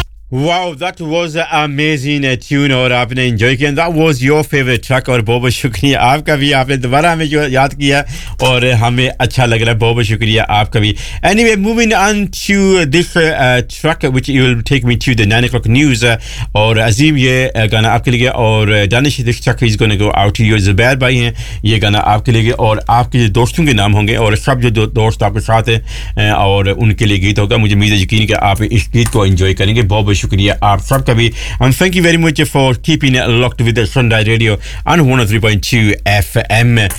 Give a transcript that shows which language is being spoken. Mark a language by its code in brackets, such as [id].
[en] Wow, that was an amazing tune [hi] और आपने enjoy किया. [en] That was your favorite track [hi] और बहुत बहुत शुक्रिया आपका भी. आपने दोबारा हमें जो याद किया और हमें अच्छा लग रहा है, बहुत बहुत शुक्रिया आपका भी. [en] Anyway, moving on to this track which will take me to the 9 o'clock news. [hi] और अजीम ये गाना आपके लिए और [en] Danish, this track is going to go out to you. [hi] Zubair भाई हैं ये गाना आपके लिए और आपके जो दोस्तों के नाम होंगे और सब जो दोस्त आपके साथ हैं और उनके लिए गीत होगा. मुझे उम्मीद है यकीन कि आप इस गीत को enjoy करेंगे. बहुत shukriya aap sab ka bhi [en] and thank you very much for keeping it locked with the Sunday Radio on 103.2 FM.